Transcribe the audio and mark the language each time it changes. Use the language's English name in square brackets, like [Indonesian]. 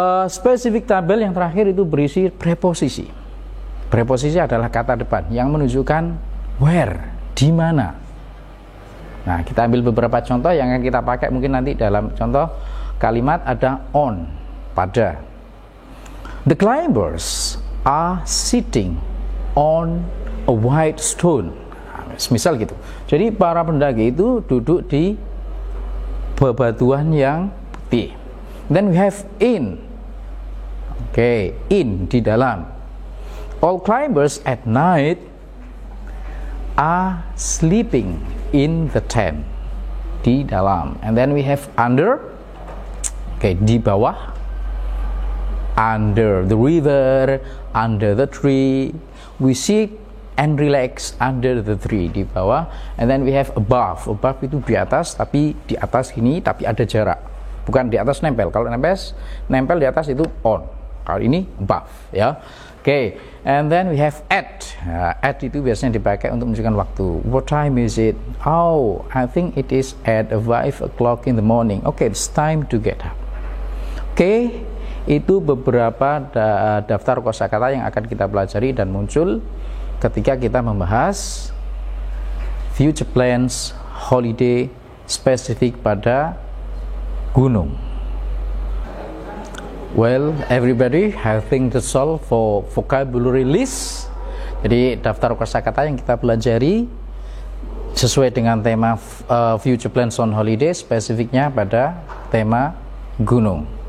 [Indonesian] Spesifik tabel yang terakhir itu berisi preposisi. Preposisi adalah kata depan yang menunjukkan where, di mana. Nah, kita ambil beberapa contoh yang akan kita pakai mungkin nanti dalam contoh kalimat ada on, pada. [English] The climbers are sitting on a white stone. [Indonesian] Nah, misal gitu. Jadi para pendaki itu duduk di bebatuan yang putih. [English] Then we have in. Oke, in, [Indonesian] di dalam. [English] All climbers at night are sleeping in the tent, [Indonesian] di dalam. [English] And then we have under. Oke, [Indonesian] di bawah. [English] Under the river, under the tree. We sit and relax under the tree, [Indonesian] di bawah. [English] And then we have above. [Indonesian] Above itu di atas, tapi di atas ini tapi ada jarak. Bukan di atas nempel. Kalau nempel di atas itu on. Kalau ini above, ya. [English] Oke, and then we have at. [Indonesian] At itu biasanya dipakai untuk menunjukkan waktu. [English] What time is it? Oh, I think it is at 5 o'clock in the morning. Okay, it's time to get up. [Indonesian] Oke, itu beberapa daftar kosakata yang akan kita pelajari dan muncul ketika kita membahas future plans holiday spesifik pada gunung. [English] Well, everybody, I think that's all for vocabulary list. [Indonesian] Jadi daftar kosakata yang kita pelajari sesuai dengan tema future plans on holiday, spesifiknya pada tema gunung.